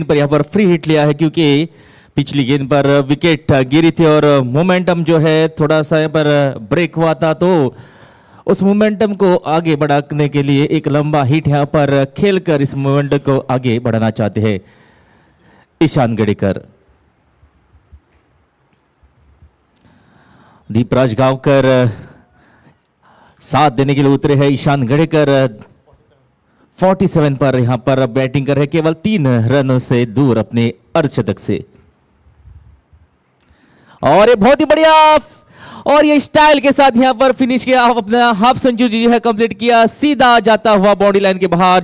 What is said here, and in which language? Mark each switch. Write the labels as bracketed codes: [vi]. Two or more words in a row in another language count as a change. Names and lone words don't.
[hi] पर यहाँ पर [en] free hit [hi] लिया है क्योंकि पिछली गेंद पर विकेट गिरी थी और मोमेंटम जो है थोड़ा सा यहाँ पर ब्रेक हुआ था, तो उस मोमेंटम को आगे बढ़ाने के लिए एक लंबा हिट यहाँ पर खेलकर इस मोमेंटम को आगे बढ़ाना चाहते हैं ईशान गडेकर। दीपराज गांवकर साथ देने के लिए उतरे हैं। ईशान गडेकर 47 पर यहां पर बैटिंग कर रहे, केवल 3 रनों से दूर अपने अर्धशतक से। और ये बहुत ही बढ़िया, और ये स्टाइल के साथ यहां पर फिनिश किया, अपना [en] half century [hi] जो है कंप्लीट किया, सीधा जाता हुआ [en] boundary line [hi] के बाहर।